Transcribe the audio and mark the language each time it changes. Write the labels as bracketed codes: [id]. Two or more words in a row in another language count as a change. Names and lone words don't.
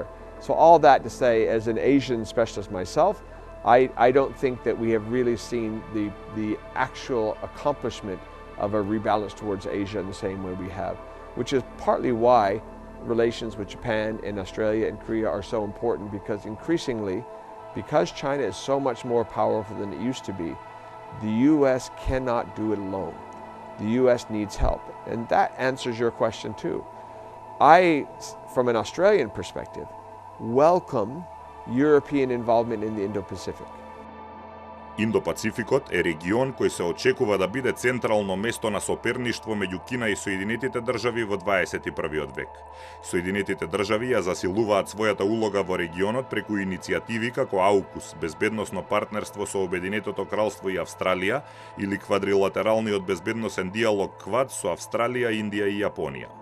[en] So all that to say, as an Asian specialist myself, I don't think that we have really seen the actual accomplishment of a rebalance towards Asia in the same way we have, which is partly why relations with Japan and Australia and Korea are so important, because increasingly, because China is so much more powerful than it used to be, the US cannot do it alone. The US needs help. And that answers your question too. I, from an Australian perspective, welcome European involvement in the Indo-Pacific. [mk] Индо-Пацификот е регион кој се очекува да биде централно место на соперништво меѓу Кина и Соединетите држави во 21. век. Соединетите држави ја засилуваат својата улога во регионот преку иницијативи како АУКУС, безбедносно партнерство со Обединетото кралство и Австралија, или квадрилатералниот безбедносен диалог КВАД со Австралија, Индија и Јапонија.